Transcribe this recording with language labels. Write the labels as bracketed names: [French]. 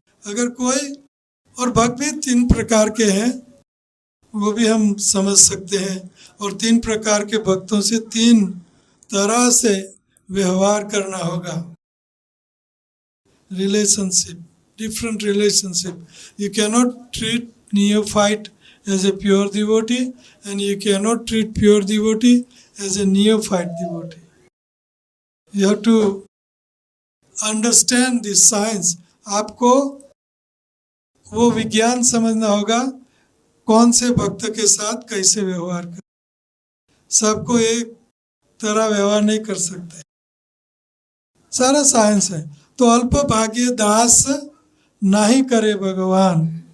[Hindi] अगर कोई, और भक्त भी 3 प्रकार के हैं, वो भी हम समझ सकते हैं। और 3 प्रकार के भक्तों से 3 तरह से व्यवहार करना होगा। [English] Relationship, different relationship. You cannot treat neophyte as a pure devotee and you cannot treat pure devotee as a neophyte devotee. You have to understand this science. [Hindi] आपको वो विज्ञान समझना होगा, कौन से भक्त के साथ कैसे व्यवहार कर। सबको एक तरह व्यवहार नहीं कर सकते, सारा साइंस है। तो अल्प भाग्य दास नहीं करे भगवान।